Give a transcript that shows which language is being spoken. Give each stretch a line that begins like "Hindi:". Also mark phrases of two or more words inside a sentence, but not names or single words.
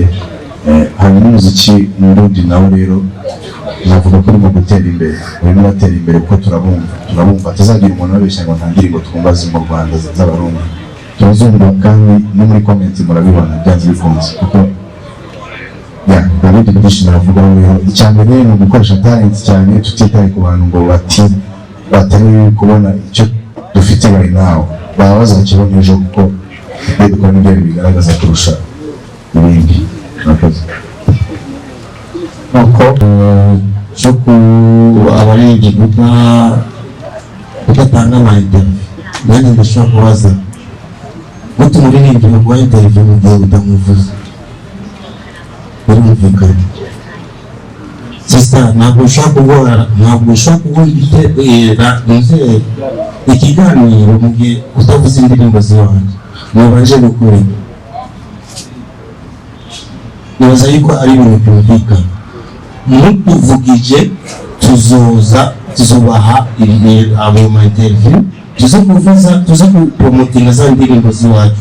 Kinyarwanda: Hanyuma umuziki mu Burundi nawo rero navuga ko urimo gutera imbere, urimo uratera imbere kuko turabumva tuzagira umuntu wabeshya ngo nta ndirimbo twumva ziri mu Rwanda z'abarundi, turazumva kandi no muri comment murabibona byanze bikunze. Kuko nta bindi byinshi navugaho rero. Icya mbere ni ugukoresha talent cyane, tutitaye ku bantu ngo batari kubona icyo dufite
English: right now,
Kinyarwanda: baba bazakibona ejo, kuko ibyo dukora nibyo bigaragaza kurusha ibindi. Murakoze. Nuko cyo abaririmbyi kudatanga amayinterview, nanjye ndashobora kubaza gute umuririmbyi baguha interview mu gihe utamuvuze?
Rundi: Birumvikana sisa, ntabwo ushobora kuguha ikiganiro mu gihe utavuze indirimbo ziwanjye. Mubanje gukora, nibaza yuko ari ibintu byumvikana. Mutuvugije tuzobaha abo ma interview, tuze kupromotinga za ndirimbo ziwacu.